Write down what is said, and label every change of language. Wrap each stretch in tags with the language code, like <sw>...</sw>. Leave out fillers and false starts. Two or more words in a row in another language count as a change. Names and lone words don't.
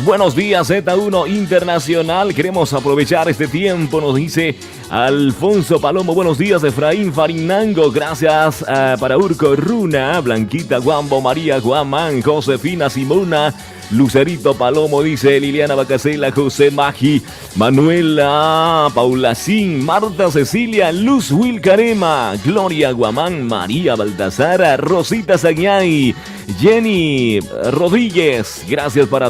<es>Buenos días, Z1 Internacional. Queremos aprovechar este tiempo, nos dice Alfonso Palomo. Buenos días, Efraín Farinango. Gracias para Urco Runa, Blanquita Guambo, María Guamán, Josefina Simona, Lucerito Palomo, dice Liliana Bacasela, José Magi, Manuela Paulacín, Marta Cecilia, Luz Wilcarema, Gloria Guamán, María Baltasara, Rosita Sañay, Jenny Rodríguez, gracias para</es>